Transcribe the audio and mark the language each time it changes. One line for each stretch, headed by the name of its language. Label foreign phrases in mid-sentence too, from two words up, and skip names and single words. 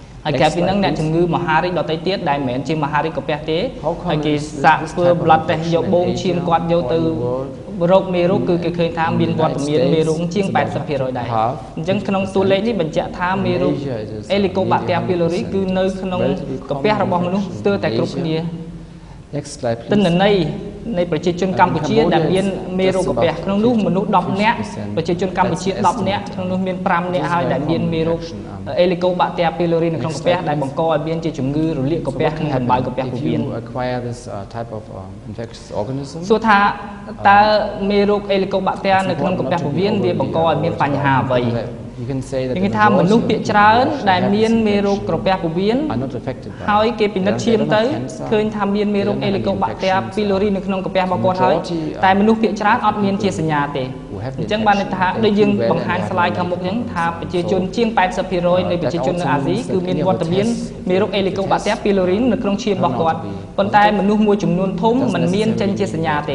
Khmer: ហើយក្រៅពីហ្នឹងអ្នកជំងឺមហារីកដទៃទៀតដែលមិនមែនជាមហារីកកាពះទេហើយគេសាកធ្វើ
English: blood test
Khmer: យកបូងឈាមគាត់យកទៅរោគមេរោគគឺគេឃើញថាមានវត្តមានមេរោគជាង 80% ដែរអញ្ចឹងក្នុងតួលេខនេះបញ្ជាក់ថាមេរោគ Helicobacter pylori គឺនៅក្នុងកាពះរបស់មនុស្សស្ទើរតែគ្រប់គ្នា
English: Next slide please.
Khmer: ទិន្នន័យនៃប្រជាជនកម្ពុជាដែលមានមេរោគកាពះក្នុងនោះមនុស្ស10នាក់ប្រជាជនកម្ពុជា10នាក់ក្នុងនោះមាន5នាក់ហើយដែលមានមេរោគ Helicobacter pylori នៅក្នុងកាពះដែលបង្កឲ្យមានជាជំងឺរលាកកាពះនិងដំបៅកាពះពោះវៀន
English: acquire this type of infectious organism
Khmer: សួរថាតើមេរោគ Helicobacter នៅក្នុងកាពះពោះវៀនវាបង្កឲ្យមានបញ្ហាអ្វី
English: You can say that
Khmer: គេថាមនុស្សភាគច្រើនដែលមានមេរោគកាពះពោះវៀន
English: are not affected by
Khmer: ហើយគេពិនិត្យឈាមទៅឃើញថាមានមេរោគ Helicobacter pylori នៅក្នុងកាពះរបស់គាត់ហើយតែមនុស្សភាគច្រើនអត់មានជាសញ្ញាទេអញ្ចឹងបានន័យថាដូចយើងបង្ហាញ slide ខាងមុខអញ្ចឹងថាប្រជាជនជា ង 80% នៃប្រជាជននៅអាស៊ីគឺមានវត្តមានមេរោគ Helicobacter pylori នៅក្នុងឈាមរបស់គាត់ប៉ុន្តែមនុស្សមួយចំនួនធំមិនមានចេញជាសញ្ញាទេ